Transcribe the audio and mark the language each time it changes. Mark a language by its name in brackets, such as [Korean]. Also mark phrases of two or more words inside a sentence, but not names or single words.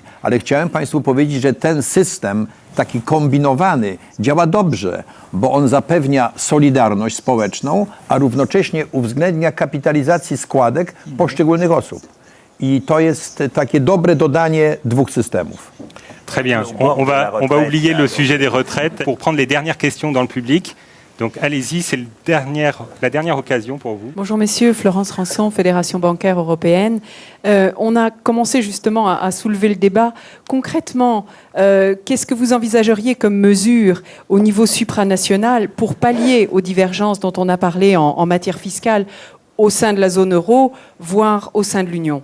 [Polish] Ale chciałem Państwu powiedzieć, że ten system taki kombinowany działa dobrze, bo on zapewnia solidarność społeczną, a równocześnie uwzględnia kapitalizację składek poszczególnych osób. I to jest takie dobre dodanie 2 systemów. [French] Très bien. On va oublier le sujet des retraites pour prendre les dernières questions dans le public. Donc allez-y, c'est la dernière occasion pour vous. Bonjour messieurs, Florence Rançon, Fédération bancaire européenne. On a commencé justement à soulever le débat. Concrètement, qu'est-ce que vous envisageriez comme mesure au niveau supranational pour pallier aux divergences dont on a parlé en matière fiscale au sein de la zone euro, voire au sein de l'Union?